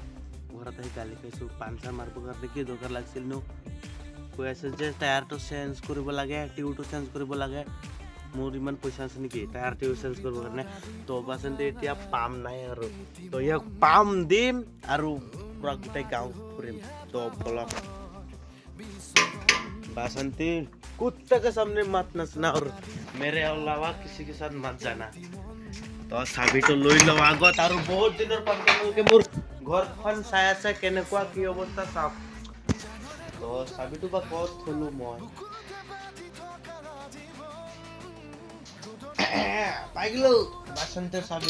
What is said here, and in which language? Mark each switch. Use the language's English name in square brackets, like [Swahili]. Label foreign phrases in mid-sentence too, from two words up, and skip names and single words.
[Assamese] ঘৰত আহি গালি খাইছোঁ, পামচাৰ মাৰিবৰ কাৰণে কি দৰকাৰ লাগিছিল নো। কৈ আছে যে টায়াৰটো চেঞ্জ কৰিব লাগে, টিউটো চেঞ্জ কৰিব লাগে। মোৰ ইমান পইচা আছে নেকি টায়াৰ টিউ চেঞ্জ কৰিবৰ কাৰণে? তো বাসন্তী এতিয়া পাম নাই আৰু, তো ইয়াক পাম দিম আৰু পুৰা গোটেই গাঁও ফুৰিম। তো বলক [Hindi] बासंती, कुत्ते के सामने मत नचना और मेरे अलावा किसी के साथ मत जाना। [Assamese] तो চাবিটো লৈ লওঁ আগত, আৰু বহুত দিনৰ পাছতে মোৰ ঘৰখন চাই আছে কেনেকুৱা কি অৱস্থা চাওক। তো চাবিটো বা ক'ত থলো মই, পাই গ'লো বাসন্তীৰ চাবি।